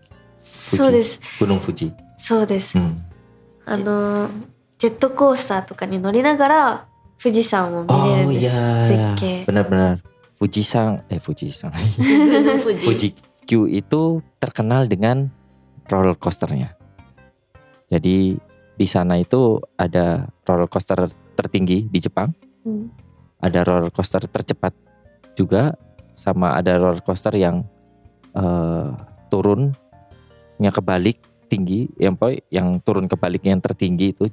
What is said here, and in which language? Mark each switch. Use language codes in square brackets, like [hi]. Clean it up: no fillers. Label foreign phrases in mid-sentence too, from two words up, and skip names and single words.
[ja] そうです。 [id] Gunung Fuji. [ja] そうです。ジェットコースターとかに乗りながら富士山を見れるんです。絶景。 [id] Benar-benar. Fujisan. Fuji-Q itu terkenal dengan [en] roller coasternya. [id] Jadi di sana itu ada [en] roller coaster [id] tertinggi di Jepang. Ada [en] roller coaster [id] tercepat juga, sama ada [en] roller coaster [id] yang turunnya kebalik tinggi, yang turun kebalik yang tertinggi itu.